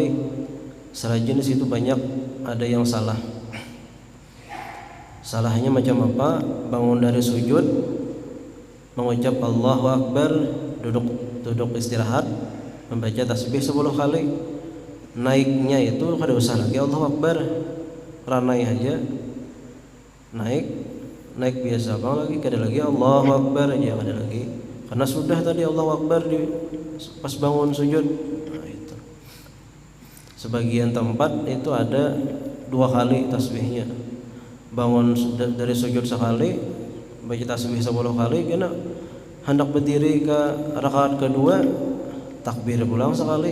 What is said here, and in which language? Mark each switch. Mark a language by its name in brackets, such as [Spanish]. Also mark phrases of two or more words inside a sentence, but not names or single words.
[Indonesian] Serajin di situ banyak ada yang salah. Salahnya macam apa? Bangun dari sujud mengucap [Arabic] Allahu Akbar, [Indonesian] duduk istirahat membaca tasbih 10 kali. [Banjar] Naiknya itu kada usah lagi [Arabic] Allahu Akbar, [Banjar] ranai aja. Naik biasa bang lagi, kada lagi [Arabic] Allahu Akbar [Banjar] aja, kada lagi, karena sudah tadi [Arabic] Allahu Akbar [Banjar] di pas bangun sujud. [Indonesian] Nah, itu sebagian tempat itu ada 2 kali tasbihnya. [Banjar] Bangun dari sujud sekali, baca tasbih 10 kali, kena hendak berdiri ke rakaat kedua takbir pulang sekali.